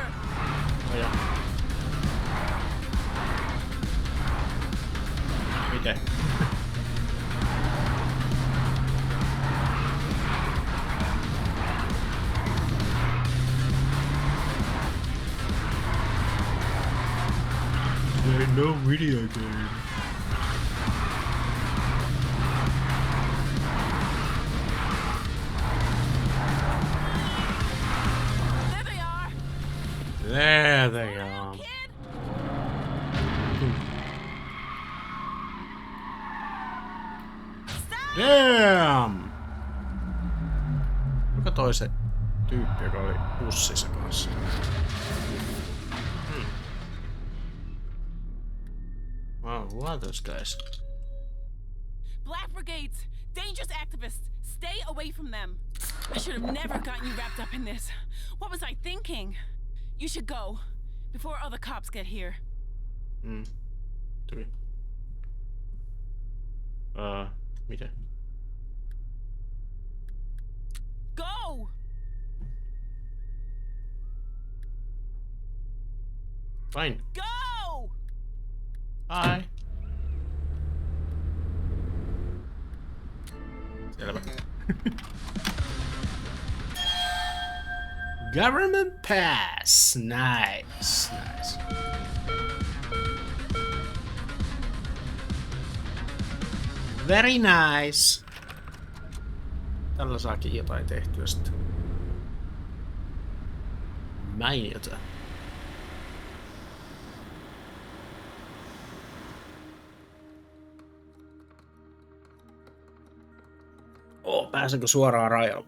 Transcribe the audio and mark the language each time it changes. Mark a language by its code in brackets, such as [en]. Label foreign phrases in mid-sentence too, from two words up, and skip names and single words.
[fi] Oh ja. Miten? [en] There ain't no video game. There they are! There they are. Damn! [fi] Kuka toi se tyyppi, joka oli bussissa kanssa? [en] Wow, who are those guys? Black Brigades! Dangerous activists! Stay away from them! I should have never gotten you wrapped up in this. What was I thinking? You should go, before other cops get here. [fi] Tuli. Mitä? [en] Go! Fine. Go! [fi] Hi. Selvä. [en] Government pass. Nice. Nice. Very nice. [fi] Tällä saakin jotain tehtyä sitten. Mainiota. Pääsenkö suoraan rajalle?